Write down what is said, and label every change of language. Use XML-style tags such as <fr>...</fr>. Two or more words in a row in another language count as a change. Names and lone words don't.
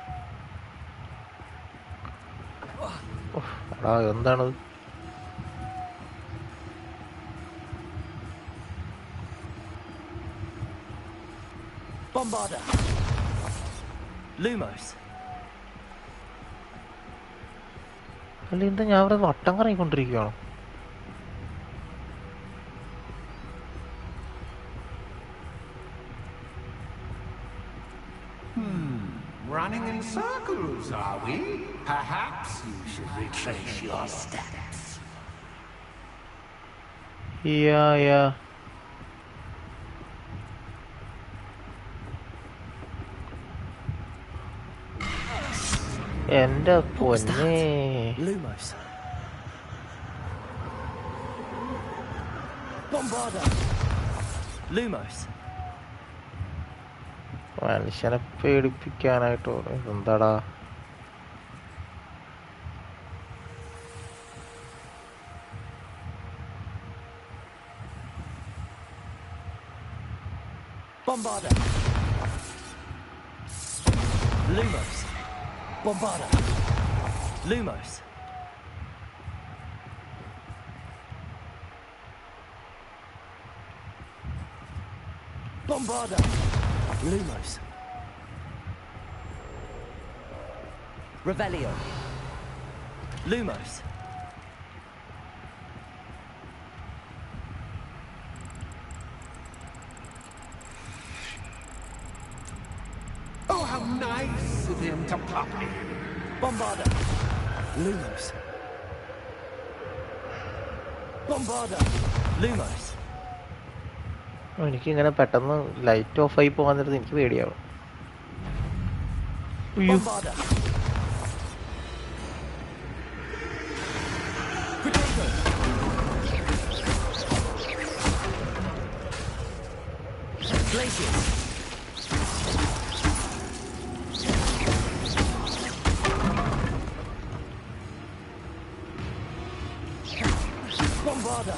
<ml>എന്താണത്?</ml> <en>Bombarda. Lumos.</en> <ml>അല്ല എന്താ ഞാൻ അവിടെ വട്ടം കറങ്ങിക്കൊണ്ടിരിക്കുകയാണോ?</ml> <en>Running in circles, are we? Perhaps you should retrace your steps. Yeah.</en> <ml>എന്റെ പൊന്നേ.</ml> <en>Lumos. Bombarda. Lumos.</en> <ml>മനുഷ്യനെ പേടിപ്പിക്കാനായിട്ടോ എന്താടാ?</ml> <en>Bombarda. Lumos. Bombarda. Lumos. Bombarda. Lumos. Revelio. Lumos. Oh, how nice of him to pop in. Bombarda. Lumos. Bombarda. Lumos.</en> <ml>എനിക്കിങ്ങനെ പെട്ടെന്ന്</ml> <en>light off</en> <ml>ആയി പോകാൻ നേരത്ത് എനിക്ക് പേടിയാവും.</ml> <en>Bombarda. Potato. Glaciers. Bombarda.</en>